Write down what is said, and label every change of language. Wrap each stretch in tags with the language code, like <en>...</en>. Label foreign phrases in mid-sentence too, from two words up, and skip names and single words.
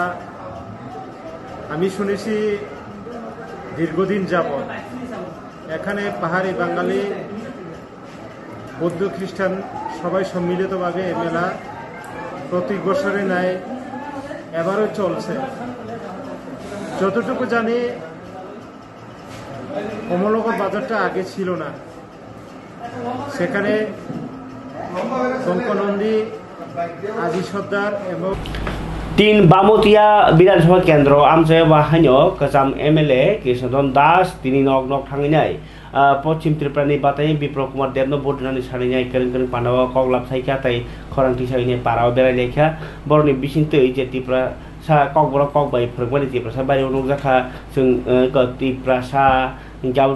<bn>আমি শুনেছি দীর্ঘদিন যাবত এখানে পাহাড়ি বাঙালি বৌদ্ধ খ্রিস্টান সবাই সম্মিলিতভাবে এই মেলা প্রতি বছরে নেয় এবারও চলছে যতটুকু জানি কমলনগর বাজারটা আগে ছিল না সেখানে শঙ্করনন্দী আজি সর্দার এবং</bn> <trp>तीन बामोतिया विधानसभा केन्द्र आमचाया बाहायनो गोजाम एमएलए कृष्णधन दास तिनी नक नक थांनाय पश्चिम त्रिपुरानि बाताय बिप्लब कुमार देबनो बदनानि सारनाय केरें पान्डावा कगलाब साइका ताय खरांथि साइने पाराव बेरायलेखा बरनि बिसिंतै जे त्रिपुरा सा ककबरा ककबाय फोरमानि त्रिपुरा सा बारि उनुजाखा जों त्रिपुरा सा गाबोन</trp>